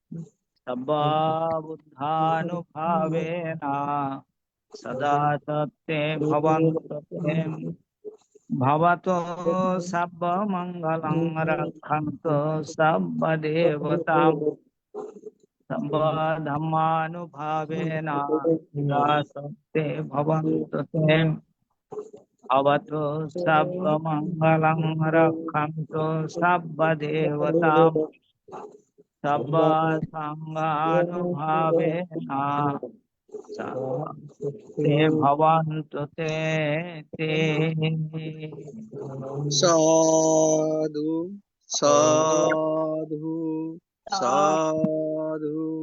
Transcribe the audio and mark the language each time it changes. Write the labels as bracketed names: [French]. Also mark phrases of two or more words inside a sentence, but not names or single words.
[Pali] সর্ববুদ্ধানুভাবেন সদা সত্ত্বে ভবন্তু তে। ভবতু সর্বমঙ্গলং রক্ষন্তু সর্বদেবতাঃ সর্বধর্মানুভাবেন সদা সত্ত্বে ভবন্তু তে। ভবতু সর্বমঙ্গলং রক্ষন্তু সর্বদেবতাঃ সাব্বা সাঙ্গানুভাবেনা তে ভবন্তু তে তে। সাধু সাধু সাধু।